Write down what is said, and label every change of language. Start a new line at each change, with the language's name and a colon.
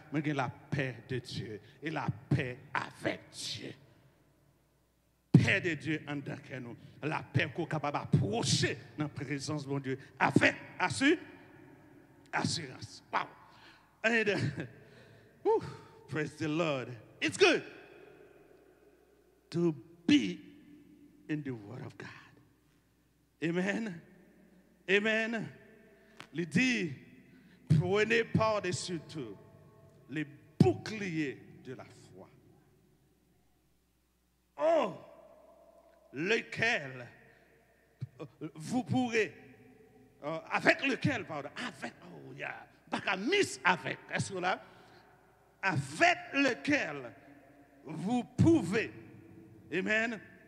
French: Vous avez la paix de Dieu et la paix avec Dieu. Paix de Dieu en dedans nous. La paix qu'on est capable d'approcher dans la présence de mon Dieu avec assurance.
English: Wow. And, praise the Lord. It's good to be in the Word of God. Amen. Amen.
French: Il dit, prenez par-dessus tout les boucliers de la foi. Oh, lequel vous pourrez, avec lequel, pardon, avec, oh, yeah, pas mis avec, est-ce que là, avec lequel vous pouvez Amen.